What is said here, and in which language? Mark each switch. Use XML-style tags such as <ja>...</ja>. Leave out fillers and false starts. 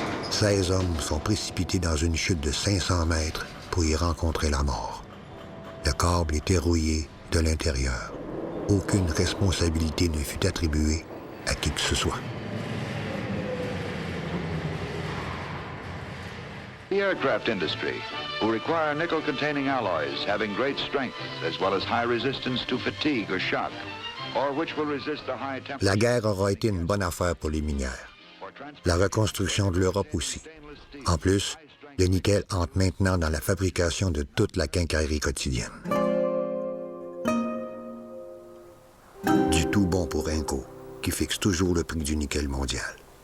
<fr>16 hommes sont précipités dans une chute de 500 mètres pour y rencontrer la mort. Le câble était rouillé de l'intérieur. Aucune responsabilité ne fut attribuée à qui que ce soit.</fr> <en>The aircraft industry, who require nickel-containing alloys having great strength as well as high resistance to fatigue or shock, or which will resist the high temperature.</en> <fr>La guerre aura été une bonne affaire pour les minières. La reconstruction de l'Europe aussi. En plus, le nickel entre maintenant dans la fabrication de toute la quincaillerie quotidienne. Du tout bon pour Inco, qui fixe toujours le prix du nickel mondial.</fr>